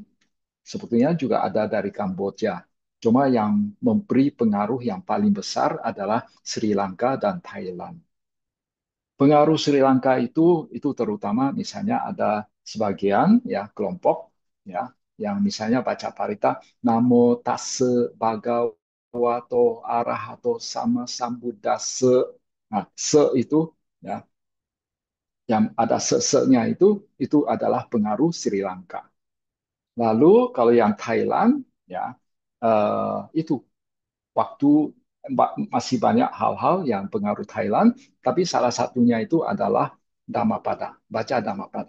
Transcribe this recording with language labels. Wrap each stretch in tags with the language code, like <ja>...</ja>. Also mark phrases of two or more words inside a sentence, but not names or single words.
<id>Sebetulnya juga ada dari Kamboja. Cuma yang memberi pengaruh yang paling besar adalah Sri Lanka dan Thailand. Pengaruh Sri Lanka itu terutama misalnya ada sebagian ya kelompok ya yang misalnya baca parita</id> <pi>Namo tassa bhagavato arahato sama sambuddhassa.</pi> <id>Nah, se itu ya yang ada se-nya itu adalah pengaruh Sri Lanka. Lalu kalau yang Thailand ya itu waktu masih banyak hal-hal yang pengaruh Thailand, tapi salah satunya itu adalah Dhammapada, baca Dhammapada.</id>